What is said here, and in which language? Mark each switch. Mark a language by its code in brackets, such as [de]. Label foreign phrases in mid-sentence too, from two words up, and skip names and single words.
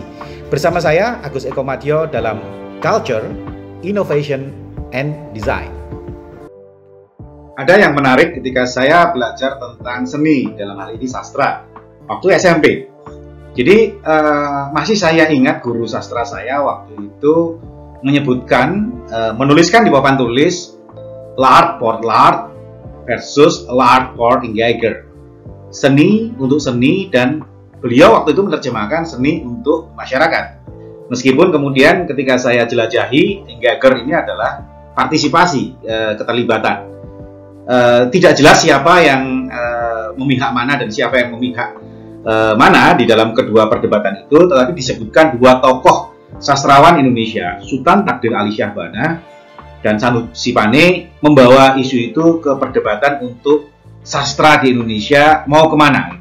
[id] Bersama saya Agus Eko Madyo dalam Culture, Innovation, and Design. Ada yang menarik ketika saya belajar tentang seni, dalam hal ini sastra, waktu SMP. Jadi masih saya ingat guru sastra saya waktu itu menyebutkan, menuliskan di papan tulis [fr] L'art pour l'art versus l'art pour Geiger. [id] Seni untuk seni, dan beliau waktu itu menerjemahkan seni untuk masyarakat. Meskipun kemudian ketika saya jelajahi, Geiger ini adalah partisipasi, keterlibatan. Tidak jelas siapa yang memihak mana dan siapa yang memihak mana di dalam kedua perdebatan itu, tetapi disebutkan dua tokoh sastrawan Indonesia, Sultan Takdir Ali Syahbana dan Sanusi Pane, membawa isu itu ke perdebatan untuk sastra di Indonesia mau kemana.